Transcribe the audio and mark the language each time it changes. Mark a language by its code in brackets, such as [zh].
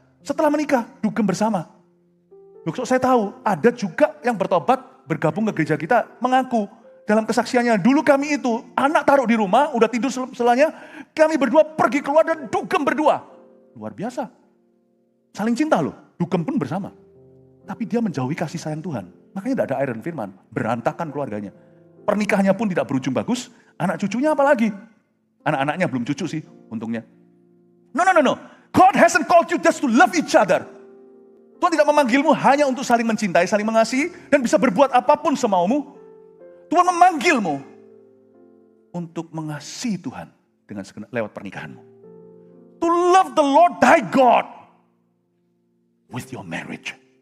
[id] Setelah menikah, dugem bersama. Loh, saya tahu ada juga yang bertobat, bergabung ke gereja kita, mengaku dalam kesaksiannya, dulu kami itu anak taruh di rumah, udah tidur selanya, kami berdua pergi keluar dan dugem berdua. Luar biasa. Saling cinta loh, dugem pun bersama. Tapi dia menjauhi kasih sayang Tuhan. Makanya tidak ada air dan firman, berantakan keluarganya. Pernikahannya pun tidak berujung bagus, anak cucunya apalagi? Anak-anaknya belum cucu sih, untungnya. [en] No. God hasn't called you just to love each other. [id] Tuhan tidak memanggilmu hanya untuk saling mencintai, saling mengasihi, dan bisa berbuat apapun semaumu. Tuhan memanggilmu untuk mengasihi Tuhan dengan lewat pernikahanmu. [en] To love the Lord thy God with your marriage.